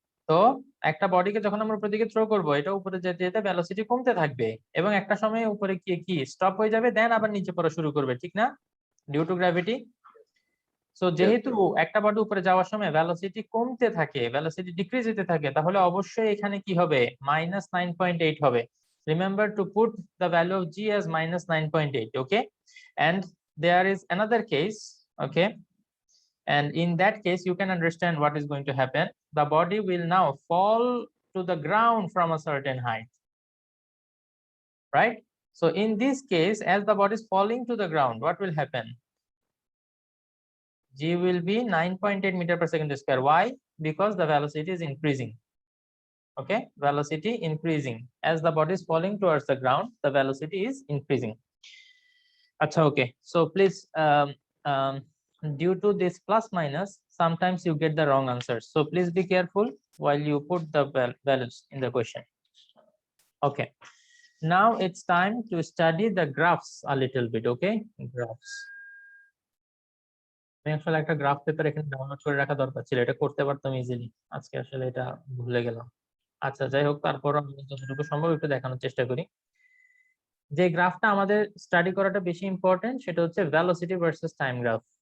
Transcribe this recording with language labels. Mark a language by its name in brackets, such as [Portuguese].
[Bangla] তো একটা বডিকে যখন আমরা উপরের দিকে থ্রো করব এটা উপরে যেতে যেতে ভেলোসিটি কমতে থাকবে এবং একটা সময় উপরে গিয়ে কি স্টপ হয়ে যাবে, দেন আবার নিচে পড়া শুরু করবে, ঠিক না? [English] Due to gravity. [Bangla] সো যেহেতু একটা বডি উপরে যাওয়ার সময় ভেলোসিটি কমতে থাকে, ভেলোসিটি ডিক্রিজ হতে থাকে, তাহলে অবশ্যই এখানে কি হবে? মাইনাস 9.8 হবে। [English] Remember to put the value of g as minus 9.8. Okay, and there is another case Okay. And in that case, you can understand what is going to happen. The body will now fall to the ground from a certain height, right? So in this case, as the body is falling to the ground, what will happen? G will be 9.8 meter per second square. Why? Because the velocity is increasing. Okay, velocity increasing. As the body is falling towards the ground, the velocity is increasing. Acha, okay. So please, due to this plus minus, sometimes you get the wrong answers. So please be careful while you put the values in the question. Okay. Now it's time to study the graphs a little bit. Okay, graphs. [Bangla] আমি আসলে একটা graph paper এখানে download করে রাখা দরকার ছিল, এটা করতে পারতাম ইজিলি, আজকে আসলে এটা ভুলে গেলাম। আচ্ছা, যাই হোক, তারপর আমি যতটুকু সম্ভব একটু দেখানোর চেষ্টা করি। যে গ্রাফটা আমাদের স্টাডি করাটা বেশি ইম্পর্টেন্ট সেটা হচ্ছে ভেলোসিটি ভার্সেস টাইম গ্রাফ।